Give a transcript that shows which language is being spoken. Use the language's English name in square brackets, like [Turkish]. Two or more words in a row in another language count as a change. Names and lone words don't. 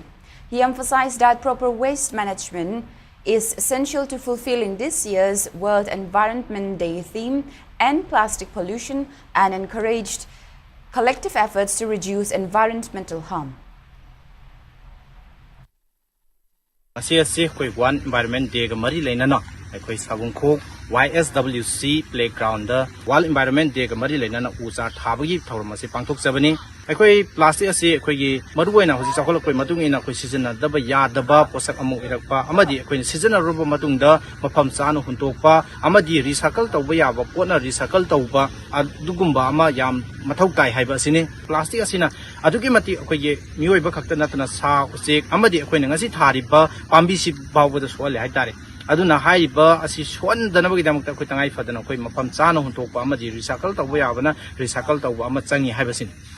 [English] He emphasized that proper waste management is essential to fulfilling this year's World Environment Day theme, End Plastic Pollution, and encouraged collective efforts to reduce environmental harm. [Manipuri] ꯑꯁꯤ ꯑꯩꯈꯣꯏ [English] one environment day [Manipuri] ꯃꯔꯤ ꯂꯩꯅꯅ ꯑꯩꯈꯣꯏ ꯁꯥꯕꯨꯡꯈꯣꯛ YSWC [English] playground world environment day [Manipuri] ꯃꯔꯤ ꯂꯩꯅꯅ ꯎ ꯆꯥꯔ ꯊꯥꯕꯒꯤ ꯊꯧꯔꯝ ꯑꯁꯤ ꯄꯥꯡꯊꯣꯛꯆꯕꯅꯤ ꯑꯩꯈꯣꯏ ꯄ꯭ꯂꯥꯁꯇꯤꯛ ꯑꯁꯤ ꯑꯩꯈꯣꯏꯒꯤ ꯃꯔꯨꯑꯣꯏꯅ ꯍꯧꯖꯤꯛ ꯆꯥꯎꯈꯠꯂꯛꯄꯒꯤ ꯃꯇꯨꯡ ꯏꯟꯅ ꯑꯩꯈꯣꯏ ꯁꯤꯖꯤꯟꯅꯗꯕ ꯌꯥꯗꯕ ꯄꯣꯠꯁꯛ ꯑꯃ ꯑꯣꯏꯔꯛꯄ ꯑꯃꯗꯤ ꯑꯩꯈꯣꯏꯅ ꯁꯤꯖꯤꯟꯅꯔꯨꯕ ꯃꯇꯨꯡꯗ ꯃꯐꯝ ꯆꯥꯅ ꯍꯨꯟꯇꯣꯛꯄ ꯑꯃꯗꯤ ꯔꯤꯁꯥꯏꯀꯜ ꯇꯧꯕ ꯌꯥꯕ ꯄꯣꯠꯅ ꯔꯤꯁꯥꯏꯀꯜ ꯇꯧꯕ ꯑꯗꯨꯒꯨꯝꯕ ꯑꯃ ꯌꯥꯝ ꯃꯊꯧ ꯇꯥꯏ ꯍꯥꯏꯕ ꯑꯁꯤꯅꯤ ꯄ꯭ꯂꯥꯁꯇꯤꯛ ꯑꯁꯤꯅ ꯑꯗꯨꯛꯀꯤ ꯃꯇꯤꯛ ꯑꯩꯈꯣꯏꯒꯤ ꯃꯤꯑꯣꯏꯕ ꯈꯛꯇ ꯅꯠꯇꯅ ꯁꯥ ꯎꯆꯦꯛ ꯑꯃꯗꯤ ꯑꯩꯈꯣꯏꯅ ꯉꯁꯤ ꯊꯥꯔꯤꯕ ꯄꯥꯝꯕꯤꯁꯤ ꯐꯥꯎꯕꯗ ꯁꯣꯛꯍꯜꯂꯦ ꯍꯥꯏꯇꯥꯔꯦ ꯑꯗꯨꯅ ꯍꯥꯏꯔꯤꯕ ꯑꯁꯤ ꯁꯣꯛꯍꯟꯗꯅꯕꯒꯤꯗꯃꯛꯇ ꯑꯩꯈꯣꯏ ꯇꯉꯥꯏ ꯐꯗꯅ ꯑꯩꯈꯣꯏ ꯃꯐꯝ ꯆꯥꯅ ꯍꯨꯟꯇꯣꯛꯄ ꯑꯃꯗꯤ ꯔꯤꯁꯥꯏꯀꯜ ꯇꯧꯕ ꯌꯥꯕꯅ ꯔꯤꯁꯥꯏꯀꯜ ꯇꯧꯕ ꯑꯃ ꯆꯪꯏ ꯍꯥꯏꯕꯁꯤꯅꯤ